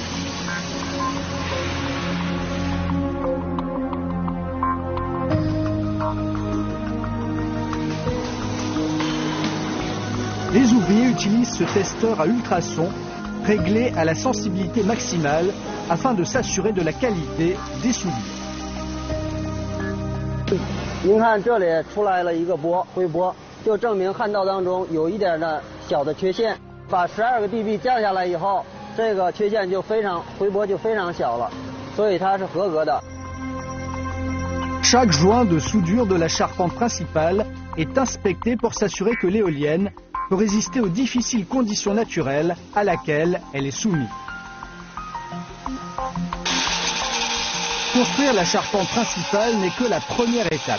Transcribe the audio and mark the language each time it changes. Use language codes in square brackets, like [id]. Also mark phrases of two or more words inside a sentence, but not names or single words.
[fr] Les ouvriers utilisent ce testeur à ultrasons réglé à la sensibilité maximale afin de s'assurer de la qualité des soudures. [zh] 您看这里出来了一个波，回波，就证明焊道当中有一点的小的缺陷。把12个 dB 降下来以后，这个缺陷就回波就非常小了，所以它是合格的。 [fr] Chaque joint de soudure de la charpente principale est inspecté pour s'assurer que l'éolienne peut résister aux difficiles conditions naturelles à laquelle elle est soumise. Construire la charpente principale n'est que la première étape.